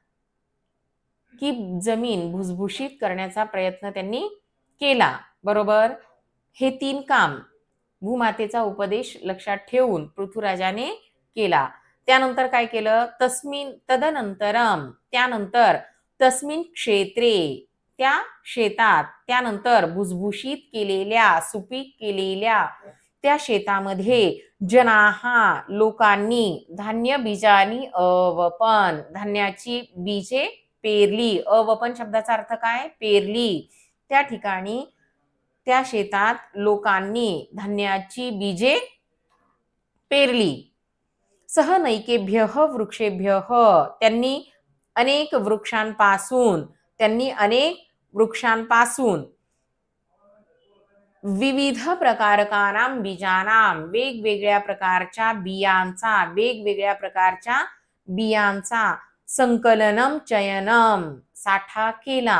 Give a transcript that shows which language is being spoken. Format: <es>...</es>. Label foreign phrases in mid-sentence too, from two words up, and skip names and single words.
<mr>की जमीन भुसभुशीत करण्याचा प्रयत्न त्यांनी केला. बरोबर? हे 3 काम भूमातेचा उपदेश लक्षात ठेवून पृथ्वीराजाने केला. त्यानंतर काय केलं? त्यानंतर</mr> <sa>तस्मिन क्षेत्रे,</sa> <mr>त्या शेतात, त्यानंतर भुसभुशीत केलेल्या, सुपीक केलेल्या त्या शेतामध्ये जनाहा लोकांनी</mr> <sa>धान्य बीजानी अवपन,</sa> <mr>धान्याची बीजे पेरली. अवपन शब्दाचा अर्थ काय? पेरली. त्या ठिकाणी त्या शेतात लोकांनी धान्याची बीजे पेरली.</mr> <sa>सह नैकेभ्यः वृक्षेभ्यः,</sa> <mr>त्यांनी अनेक वृक्षांपासून विविध</mr> <sa>प्रकारकानां बीजानां,</sa> <mr>वेगवेगळ्या प्रकारच्या बियांचा</mr> <sa>संकलनम चयनम,</sa> <mr>साठा केला.</mr>